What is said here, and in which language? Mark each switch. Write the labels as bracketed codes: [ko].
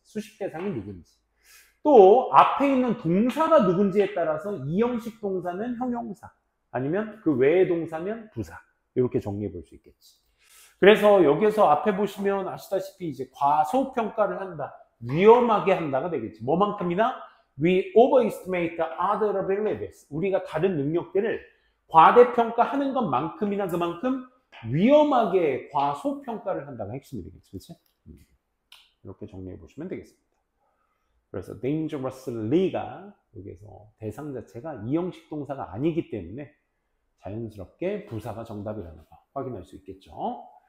[ko] 수식 대상이 누군지. 또 앞에 있는 동사가 누군지에 따라서 이 형식 동사는 형용사, 아니면 그 외의 동사면 부사. 이렇게 정리해 볼 수 있겠지. 그래서 여기서 앞에 보시면 아시다시피 이제 과소평가를 한다, 위험하게 한다가 되겠지. 뭐만큼이나? [en] We overestimate the other abilities. [ko] 우리가 다른 능력들을 과대평가하는 것만큼이나 그만큼 위험하게 과소평가를 한다가 핵심이 되겠지. 그렇지? 이렇게 정리해 보시면 되겠습니다. 그래서 dangerously가 여기서 대상 자체가 이형식 동사가 아니기 때문에 자연스럽게 부사가 정답이라는 거 확인할 수 있겠죠.